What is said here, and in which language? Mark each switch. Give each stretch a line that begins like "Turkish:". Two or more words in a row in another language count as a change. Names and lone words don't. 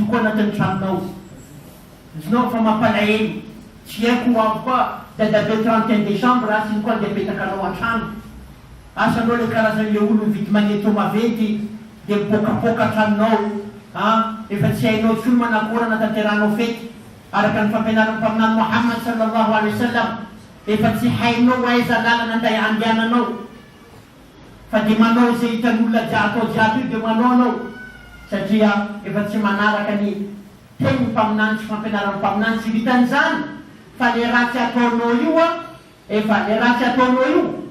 Malagasy: koa anatin'ny tranonao izinao fa mampalahelo tsy haiko avy koa dadabe 31 décembre asiny koa de petaka anao an-trano asanao le karazan'le olo mividy magneto maventy de mipokapoka tranonao efa tsy hainao tsy olo manakorana tanteranao fety araka ny fampianaran'ny mpaminany Muhammad
Arabic: صلى الله عليه وسلم
Malagasy: efa tsy hainao aiza lalana andehananao fa de manao zay hitan'olona atao jiaby io de manao anao satria efa tsy manaraka ny teny mpaminany sy fampianaran'ny mpaminany tsy vitan'izany fa le ratsy ataonao io efa le ratsy ataonao io